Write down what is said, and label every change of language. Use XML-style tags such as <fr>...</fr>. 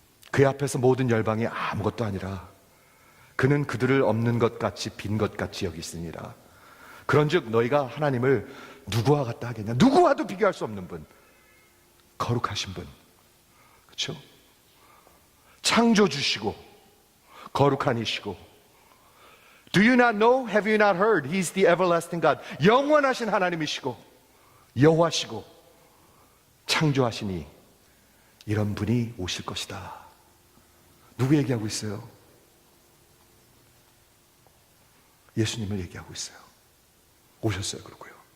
<ko>그 앞에서 모든 열방이 아무것도 아니라 그는 그들을 없는 것 같이 빈 것 같이 여기시니라. 그런즉 너희가 하나님을 누구와 같다 하겠냐? 누구와도 비교할 수 없는 분, 거룩하신 분, 그렇죠? 창조주시고 거룩한 이시고,</ko> <en>Do you not know? Have you not heard? He's the everlasting God.</en> <ko>영원하신 하나님이시고 여호와시고 창조하시니 이런 분이 오실 것이다. 누구 얘기하고 있어요? 예수님을 얘기하고 있어요. 오셨어요. 그러고요.</ko>